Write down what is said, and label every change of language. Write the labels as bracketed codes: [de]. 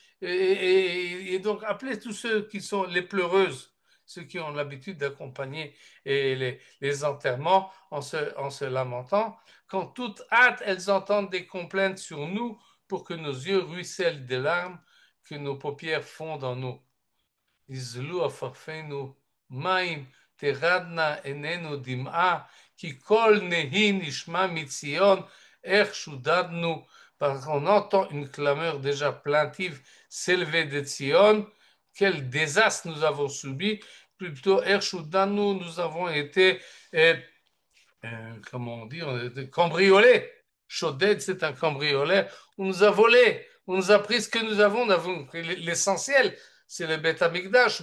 [fr] Et donc, appelez tous ceux qui sont les pleureuses, ceux qui ont l'habitude d'accompagner les enterrements en se lamentant. Quand toute hâte, elles entendent des complaintes sur nous pour que nos yeux ruissellent des larmes, que nos paupières fondent en nous. [he] יזלו עפרפנו מים, תרדנה עינינו דמעה, כי קול נהי נשמע מציון, איך שודדנו. [fr] On entend une clameur déjà plaintive s'élever de Sion. Quel désastre nous avons subi. Plutôt, Ershudanu, nous avons été comment on dit, cambriolé. Chaudette, c'est un cambrioleur. On nous a volé, on nous a pris ce que nous avons pris l'essentiel, c'est le Beth Amikdash.